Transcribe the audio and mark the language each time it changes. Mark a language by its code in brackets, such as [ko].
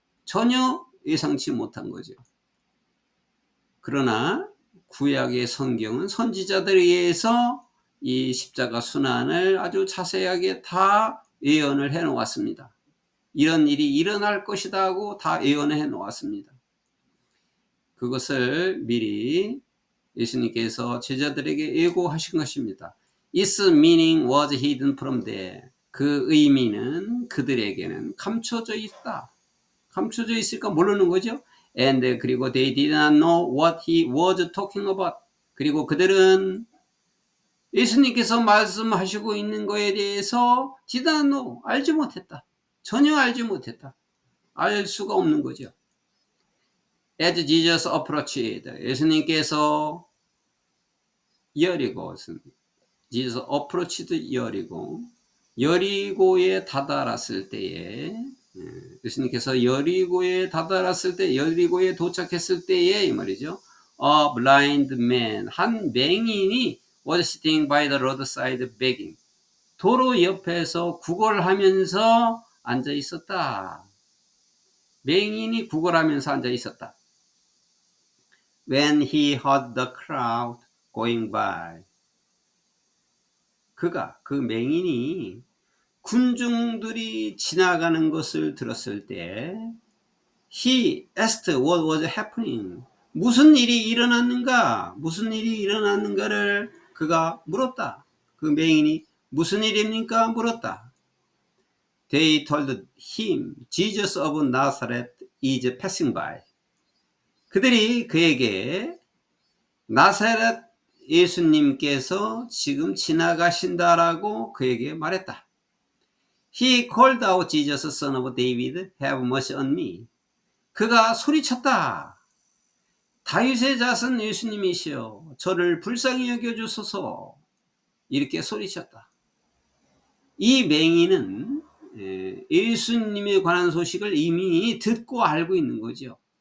[ko] 전혀 예상치 못한 거죠. 그러나 구약의 성경은 선지자들에 의해서 이 십자가 순환을 아주 자세하게 다 예언을 해 놓았습니다. 이런 일이 일어날 것이다 하고 다 예언을 해 놓았습니다. 그것을 미리 예수님께서 제자들에게 예고하신 것입니다. [en] Its meaning was hidden from them. [ko] 그 의미는 그들에게는 감춰져 있다. 감춰져 있을까 모르는 거죠. [en] And [ko] 그리고 [en] they did not know what he was talking about. [ko] 그리고 그들은 예수님께서 말씀하시고 있는 것에 대해서 [en] did not know, [ko] 알지 못했다. 전혀 알지 못했다. 알 수가 없는 거죠. [en] As Jesus approached, [ko] 예수님께서 [en] Jesus approached [ko] 여리고에 다다랐을 때에, 예수님께서 여리고에 다다랐을 때, 여리고에 도착했을 때에 이 말이죠. [en] A blind man, [ko] 한 맹인이 [en] was sitting by the roadside begging. [ko] 도로 옆에서 구걸하면서 앉아 있었다. 맹인이 구걸하면서 앉아 있었다. [en] When he heard the crowd going by. [ko] 그 맹인이 군중들이 지나가는 것을 들었을 때 [en] he asked what was happening. [ko] 무슨 일이 일어났는가? 무슨 일이 일어났는가를 그가 물었다. 그 맹인이 무슨 일입니까? 물었다. [en] They told him, Jesus of Nazareth is passing by. [ko] 그들이 그에게 나사렛 예수님께서 지금 지나가신다라고 그에게 말했다. [en] He called out, Jesus, son of David, have mercy on me. [ko] 그가 소리쳤다. 다윗의 자손 예수님이시여, 저를 불쌍히 여겨주소서. 이렇게 소리쳤다. 이 맹인은 예수님에 관한 소식을 이미 듣고 알고 있는 거죠.